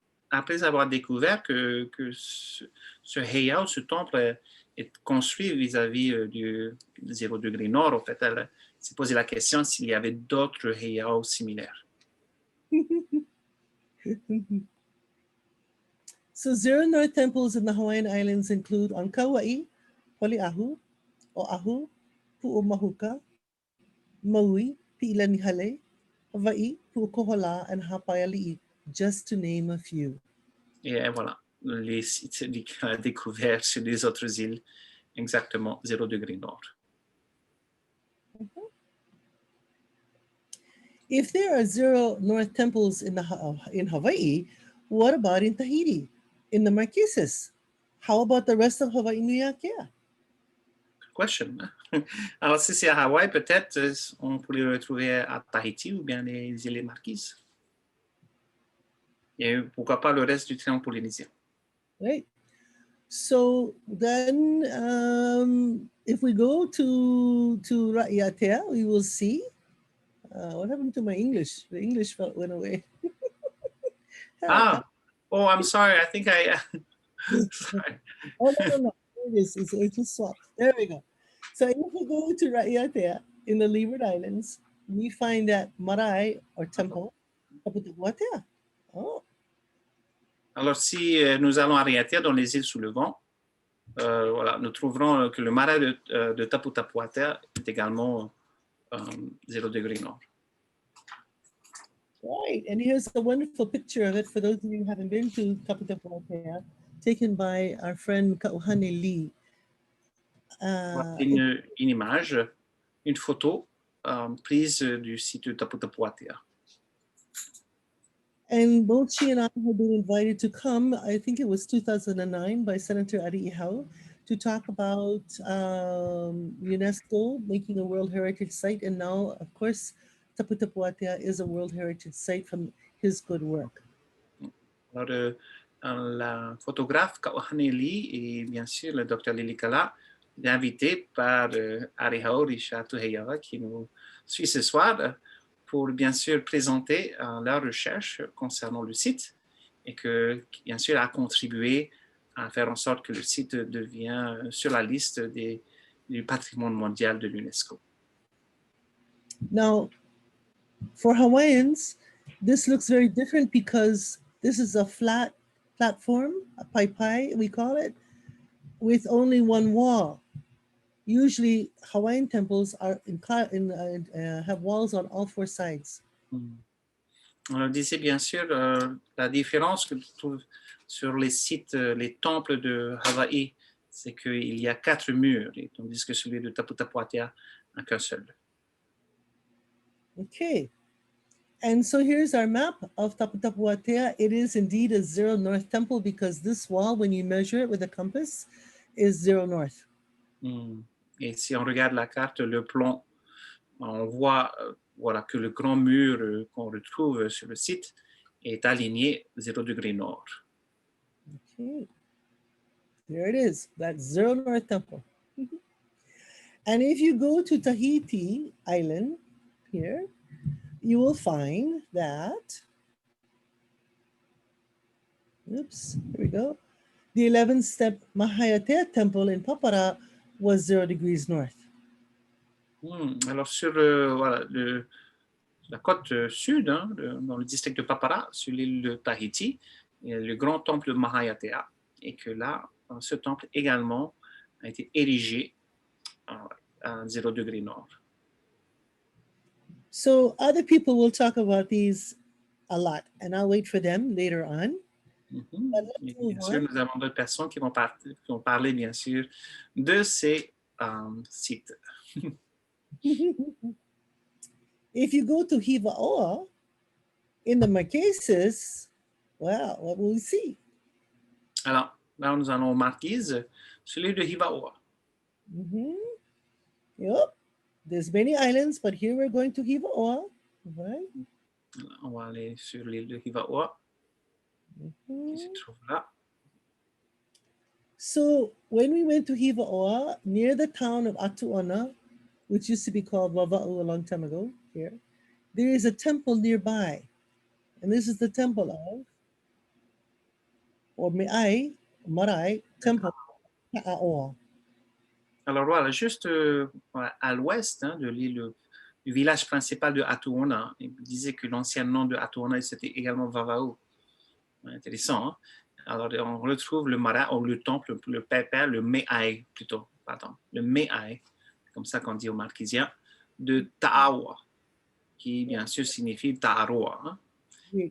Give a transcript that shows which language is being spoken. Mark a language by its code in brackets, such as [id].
[fr] Après avoir découvert que ce Hayao, ce temple, est construit vis-à-vis du 0 degré nord, en fait, elle s'est posé la question s'il y avait d'autres Hayao similaires. [en] So 0 north temples in the Hawaiian Islands include on Kauai, Poliahu, Oahu, Pu'umahuka, Maui, Pi'ilanihale, Hawaii, Pu'ukohola, and Hapaiali'i, just to name a few. [fr] Et voilà, les sites découverts sur les autres îles, exactement 0 degré nord. [en] If there are 0 north temples in Hawaii, what about in Tahiti, in the Marqueses? How about the rest of Hawaiʻinuiatea? Question. [fr] Alors, si c'est à Hawaï, peut-être on pourrait le retrouver à Tahiti ou bien les îles Marquises. Et pourquoi pas le reste du triangle polynésien. [en] Right. So then, if we go to Raʻiatea, we will see. What happened to my English? The English went away. Oh, I'm sorry. I think I. Sorry. Oh, no. It just swapped. There we go. So if we go to Raʻiatea in the Leeward Islands, we find that marae or temple, Taputapuatea. Oh. [fr] Alors, si nous allons à Raʻiatea dans les îles sous le vent, voilà, nous trouverons que le marais de Taputapuatea est également 0 degré nord. [en] Right, and here's a wonderful picture of it for those of you who haven't been to Taputapuatea, taken by our friend Kauhane Lee. [fr] Une image, une photo prise du site de Taputapuatea. [en] And both she and I have been invited to come, I think it was 2009 by Senator Hayao, to talk about UNESCO making a World Heritage Site. And now, of course, Tapu Tapu Atea is a World Heritage Site from his good work. [fr] Alors, la photographe Kaohaneli et bien sûr le docteur Lilikalā est invité par Hayao Richard Hayao qui nous suit ce soir pour bien sûr présenter leur recherche concernant le site et qui bien sûr a contribué à faire en sorte que le site devienne sur la liste du patrimoine mondial de l'UNESCO. [en] Now, for Hawaiians, this looks very different because this is a flat platform, a pai, we call it, with only one wall. Usually, Hawaiian temples are have walls on all four sides. [fr] On disait bien sûr la différence que tu trouves sur les sites, les temples de Hawaï, c'est qu'il y a 4 murs, tandis que celui de Tapu Tapu Atea n'a qu'un seul. [en] Okay. And so here's our map of Tapu Tapu Atea. It is indeed a 0 north temple because this wall, when you measure it with a compass, is 0 north. [fr] Et si on regarde la carte, le plan, on voit voilà, que le grand mur qu'on retrouve sur le site est aligné 0 degré nord. [en] Okay. There it is, that 0 north temple. And if you go to Tahiti Island here, you will find that, oops, here we go. The 11th-step Mahayatea temple in Papara was 0 degrees north. [fr] Alors sur voilà, la côte sud, hein, dans le district de Papara, sur l'île de Tahiti, il y a le grand temple de Mahayatea, et que là, ce temple également a été érigé à 0 degré nord. [en] So other people will talk about these a lot, and I'll wait for them later on. [fr] Et bien sûr, nous avons d'autres personnes qui vont parler, bien sûr, de ces sites. [en] If you go to Hivaʻoa in the Marqueses, well, what will we see? [fr] Alors, là, nous allons aux Marquises, sur l'île de Hivaʻoa. [en] Yep, there's many islands, but here we're going to Hivaʻoa, right? [fr] On va aller sur l'île de Hivaʻoa, qui se trouve là. [en] So when we went to Hivaʻoa, near the town of ATUA, which used to be called Wawa'u a long time ago here, there is a temple nearby. And this is the temple of, or Marae, temple Ta'aoa. [fr] Alors voilà, juste à l'ouest de l'île, du village principal de Atuona, il disait que l'ancien nom de Atuona, c'était également Vava'u. Intéressant, hein? Alors on retrouve le Mara, ou le temple, le pépère, le Me'ai plutôt, pardon, le Me'ai, comme ça qu'on dit aux Marquisiens, de Ta'aoa, qui bien sûr signifie Ta'aroa. Hein?